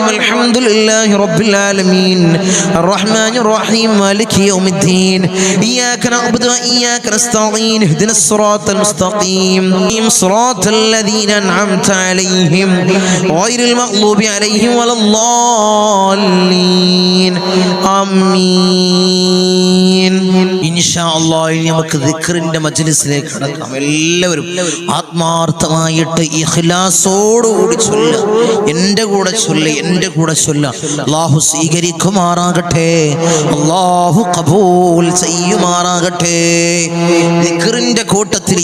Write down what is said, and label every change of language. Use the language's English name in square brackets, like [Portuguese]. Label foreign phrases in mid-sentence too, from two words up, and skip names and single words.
[Arabic] الحمد لله رب العالمين الرحمن الرحيم مالك يوم الدين إياك نعبد وإياك نستعين اهدنا الصراط المستقيم صراط الذين أنعمت عليهم غير المغضوب عليهم ولا الضالين آمين. إن شاء الله [Malayalam] നമുക്ക് ദിക്റിന്റെ മജ്ലിസിലേക്ക് കടക്കാം. എല്ലാവരും ആത്മാർത്ഥമായിട്ട് ഇഖ്ലാസോടുകൂടി ചൊല്ലുക. എൻ്റെ കൂടെ ചൊല്ല്, എൻ്റെ കൂടെ ചൊല്ലുക. അല്ലാഹു സ്വീകരിക്കുമാറാകട്ടെ, അല്ലാഹു ഖബൂൽ ചെയ്യുമാറാകട്ടെ. ദിക്റിന്റെ കൂട്ടത്തിൽ